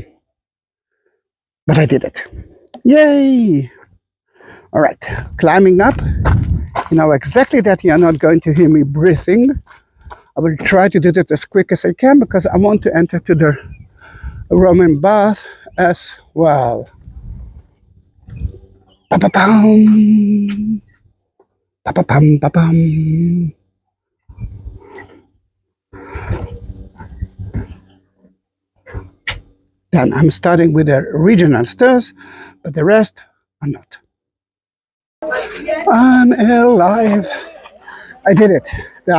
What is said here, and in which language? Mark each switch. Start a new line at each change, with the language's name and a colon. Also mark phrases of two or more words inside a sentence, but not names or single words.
English: But I did it. Yay! All right, climbing up. You know exactly that you're not going to hear me breathing. I will try to do that as quick as I can because I want to enter to the Roman bath as well. Pa-pa-pam. Pa-pa-pam, pa-pam. Then I'm starting with the regional stairs, but the rest are not. I'm alive. I did it. Yeah.